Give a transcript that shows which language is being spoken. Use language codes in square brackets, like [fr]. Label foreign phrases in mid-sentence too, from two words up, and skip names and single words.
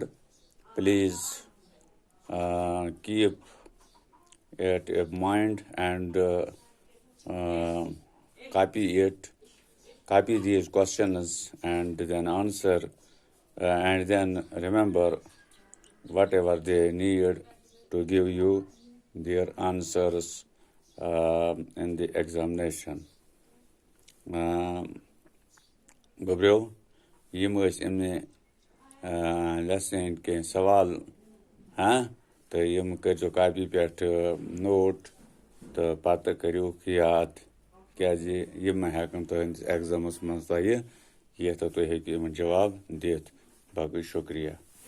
[en] Please keep it in mind and copy these questions and then answer and then remember whatever they need to give you their answers in the examination. [ks] Gabriel, yim ٲسۍ اَمہِ lesson کینٛہہ سوال تہٕ یِم کٔرۍزیو کاپی پٮ۪ٹھ نوٹ تہٕ پَتہٕ کٔرِوکھ یاد کیٛازِ یِم ما ہٮ۪کَن تُہٕنٛدِس ایگزامَس منٛز تۄہہِ یِتھ تہٕ تُہۍ ہیٚکِو یِمَن جواب دِتھ. باقٕے شُکریہ.